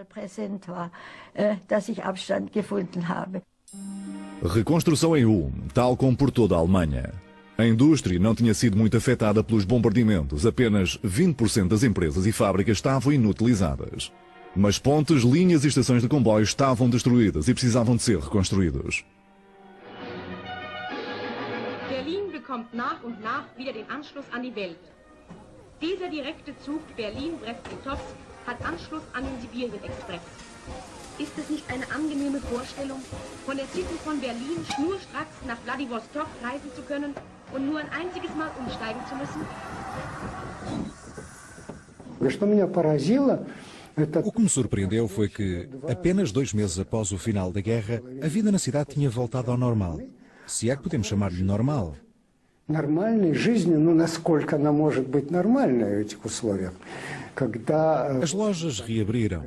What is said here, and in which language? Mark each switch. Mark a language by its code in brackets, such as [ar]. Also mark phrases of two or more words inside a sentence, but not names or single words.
[pt] Reconstrução em Ulm, tal como por toda a Alemanha. A indústria não tinha sido muito afetada pelos bombardeamentos. Apenas 20% das empresas e fábricas estavam inutilizadas. Mas pontes, linhas e estações de comboios estavam destruídas e precisavam de ser reconstruídos. [de] Berlin bekommt nach und nach wieder den Anschluss an die Welt. Dieser direkte Zug Berlin-Brest-Litovsk hat Anschluss an den Sibirien-Express. Ist es nicht eine angenehme Vorstellung, von der City von Berlin schnurstracks nach Wladiwostok reisen zu können und nur ein einziges Mal umsteigen zu müssen? [pt] O que me surpreendeu foi que, apenas 2 meses após o final da guerra, a vida na cidade tinha voltado ao normal. Se é que podemos chamar-lhe normal. As lojas reabriram.